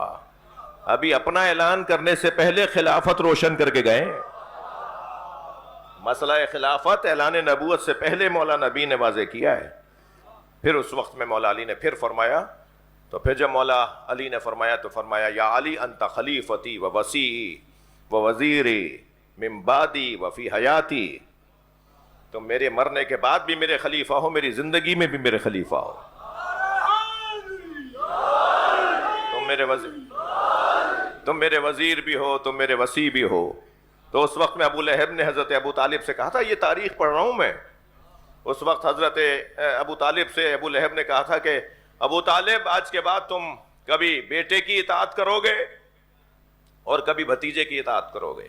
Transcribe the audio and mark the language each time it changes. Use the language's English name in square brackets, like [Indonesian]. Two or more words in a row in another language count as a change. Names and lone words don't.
[Urdu] ابھی اپنا اعلان کرنے سے پہلے خلافت روشن کر کے گئے. مسئلہ خلافت اعلان نبوت سے پہلے مولا نبی نے واضح کیا ہے. پھر اس وقت میں مولا علی نے پھر فرمایا. تو پھر جب مولا علی نے فرمایا تو فرمایا [Arabic] یا علی انت خلیفتی و وصیی و وزیری من بعدی و فی حیاتی. [Urdu] تم میرے مرنے کے بعد بھی میرے خلیفہ ہو، میری زندگی میں بھی میرے خلیفہ ہو. تم میرے وزیر بھی ہو، تم میرے وصی بھی ہو. تو اس وقت میں ابو لہب نے حضرت ابو طالب سے کہا تھا، یہ تاریخ پڑھ رہا ہوں میں، اس وقت حضرت ابو طالب سے ابو لہب نے کہا تھا کہ ابو طالب آج کے بعد تم کبھی بیٹے کی اطاعت کرو گے اور کبھی بھتیجے کی اطاعت کرو گے.